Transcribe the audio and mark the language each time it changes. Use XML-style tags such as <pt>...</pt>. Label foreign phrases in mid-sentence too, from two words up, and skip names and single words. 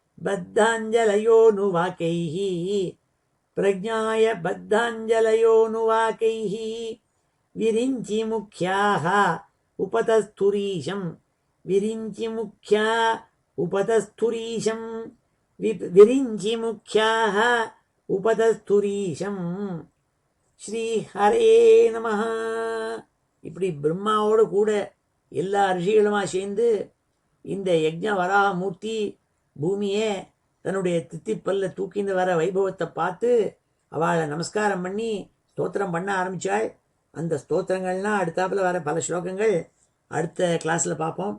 <sa>बद्धाञ्जलयोनुवाकैः प्रज्ञाय बद्धाञ्जलयोनुवाकैः विरिञ्चि मुख्याः उपतस्थुरीशं विरिञ्चि मुख्या उपतस्थुरीशं विरिञ्चि मुख्याः उपतस्थुरीशं श्री हरे नमः.</sa> <ta>இப்படி பிரம்மாவோடு கூட எல்லா ரிஷிகளுமா சேர்ந்து இந்த யஜ்ஞ வராமூர்த்தி பூமியை தன்னுடைய தித்திப்பல்ல தூக்கிந்து வர வைபவத்தை பார்த்து அவளை நமஸ்காரம் பண்ணி ஸ்தோத்திரம் பண்ண ஆரம்பித்தாள். அந்த ஸ்தோத்திரங்கள்லாம் அடுத்தாப்பில் வர பல ஸ்லோகங்கள் அடுத்த கிளாஸில் பார்ப்போம்.</ta>